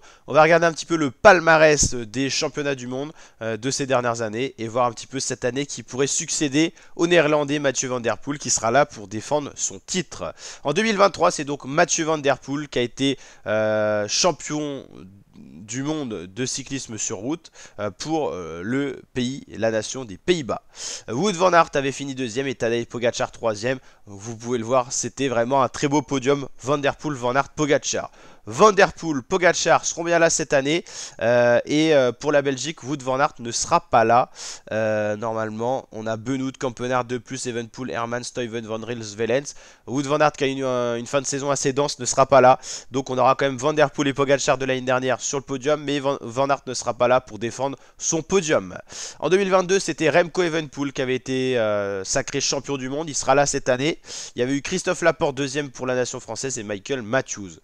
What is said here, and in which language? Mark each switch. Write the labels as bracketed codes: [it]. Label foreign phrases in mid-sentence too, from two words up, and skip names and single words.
[fr] On va regarder un petit peu le palmarès des championnats du monde de ces dernières années et voir un petit peu cette année qui pourrait succéder au néerlandais Mathieu Van Der Poel qui sera là pour défendre son titre. En 2023, c'est donc Mathieu Van Der Poel qui a été champion du monde de cyclisme sur route pour le pays, la nation des Pays-Bas. Wout van Aert avait fini deuxième et Tadej Pogacar troisième. Vous pouvez le voir, c'était vraiment un très beau podium. Van Der Poel, Van Aert, Pogacar. Van Der Poel, Pogacar seront bien là cette année. Pour la Belgique, Wout van Aert ne sera pas là. Normalement, on a Benoît, Kampenaerts, De Plus, Evenepoel, Herman, Stuyven, Van Rils, Velens. Wout van Aert qui a une fin de saison assez dense ne sera pas là. Donc on aura quand même Van Der Poel et Pogacar de l'année dernière sur le podium. Mais Van Aert ne sera pas là pour défendre son podium. En 2022, c'était Remco Evenepoel qui avait été sacré champion du monde. Il sera là cette année. Il y avait eu Christophe Laporte deuxième pour la nation française et Michael Matthews.